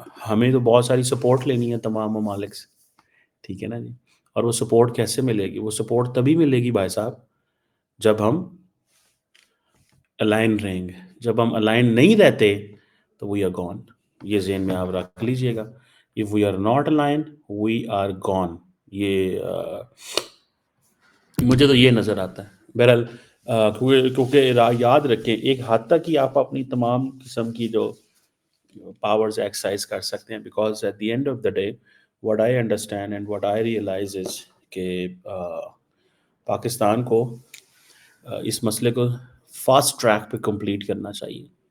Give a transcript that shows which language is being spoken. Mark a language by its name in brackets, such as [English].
[Urdu] ہمیں تو بہت ساری سپورٹ لینی ہے تمام ممالک سے. ٹھیک ہے نا جی, اور وہ سپورٹ کیسے ملے گی؟ وہ سپورٹ تبھی ملے گی بھائی صاحب جب ہم الائن رہیں گے. جب ہم الائن نہیں رہتے تو [English] We are gone. [Urdu] یہ ذہن میں آپ رکھ لیجئے گا. [English] if we are not aligned we are gone. [Urdu] یہ مجھے تو یہ نظر آتا ہے. بہرحال کیونکہ یاد رکھیں ایک حد تک ہی آپ اپنی تمام قسم کی جو پاورز ایکسرسائز کر سکتے ہیں, [English] because at the end of the day what I understand and what I realize is [Urdu] کہ پاکستان کو اس مسئلے کو فاسٹ ٹریک پہ کمپلیٹ کرنا چاہیے.